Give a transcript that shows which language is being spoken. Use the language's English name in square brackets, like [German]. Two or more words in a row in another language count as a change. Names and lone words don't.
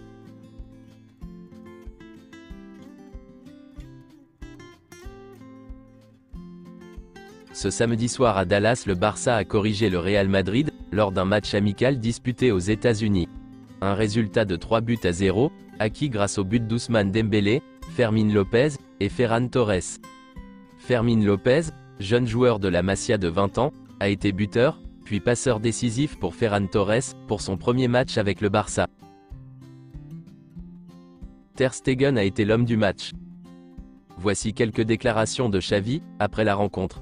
[French] Ce samedi soir à Dallas, le Barça a corrigé le Real Madrid, lors d'un match amical disputé aux États-Unis. Un résultat de 3-0, acquis grâce au but d'Ousmane Dembélé, Fermín López, et Ferran Torres. Fermín López, jeune joueur de la Masia de 20 ans, a été buteur, puis passeur décisif pour Ferran Torres, pour son premier match avec le Barça. Ter Stegen a été l'homme du match. Voici quelques déclarations de Xavi, après la rencontre.